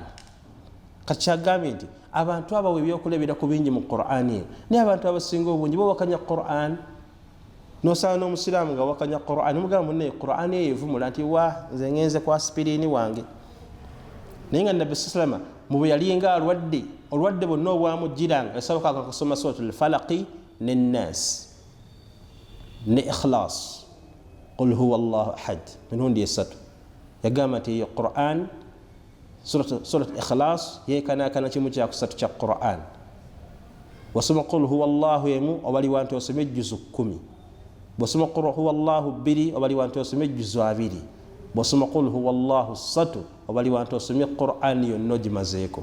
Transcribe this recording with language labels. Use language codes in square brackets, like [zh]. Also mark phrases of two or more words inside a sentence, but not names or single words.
[lg] Kati kyagambye nti abantu abawe ebyokulabirako bingi mu Qur'an eyo, naye abantu abasinga obungi bawakanya Qur'an. N'osanga n'omusiraamu nga wakanya Qur'an, mugamba munne Qur'an eyo evumula nti nze ngenze kwa sipiriini wange. Naye nga Nabbi sallama mu bwe yalinga olwadde bonna obwamujjiranga yasabakanga kusoma suratul falaqi n'ennaasi ne ikhlas, [ar] قل هو الله أحد, [lg] mirundi esatu. Yagamba nti eyo Qur'an surat ikhlas yeekanaakana kimu kyakusatu kya Qur'an. Wasoma [ar] قل هو الله [lg] emu obaliwa nti osome ejjuzu 10, bw'osoma [ar] قل هو الله [lg] 2 obaliwa nti osome ejjuzu 2, bw'osoma [ar] قل هو الله [lg] 3 obaliwa nti osomye Qur'an yonna ogimazeeko.